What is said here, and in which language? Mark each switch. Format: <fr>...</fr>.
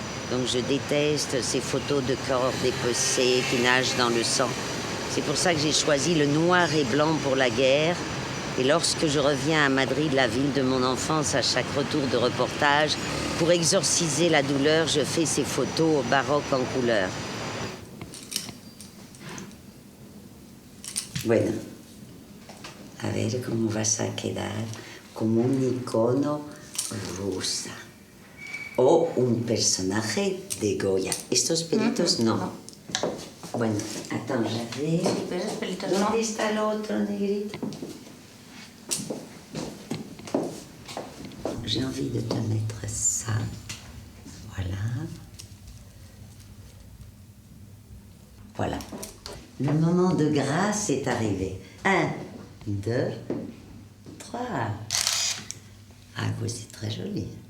<fr>Donc je déteste ces photos de corps dépecés qui nagent dans le sang. C'est pour ça que j'ai choisi le noir et blanc pour la guerre. Et lorsque je reviens à Madrid, la ville de mon enfance, à chaque retour de reportage, pour exorciser la douleur, je fais ces photos au baroque en couleur.</fr> <es>Bueno, a ver cómo vas a quedar como un icono rusa o un personaje de Goya. Estos pelitos no. Bueno,</es> <fr>attends, j'avais...</fr> <es>Sí, pero esos pelitos no. ¿Dónde está el otro negrito?</es> <fr>J'ai envie de te mettre ça. Voilà. Voilà. Le moment de grâce est arrivé. 1, 2, 3. Ah oui, c'est très joli.</fr>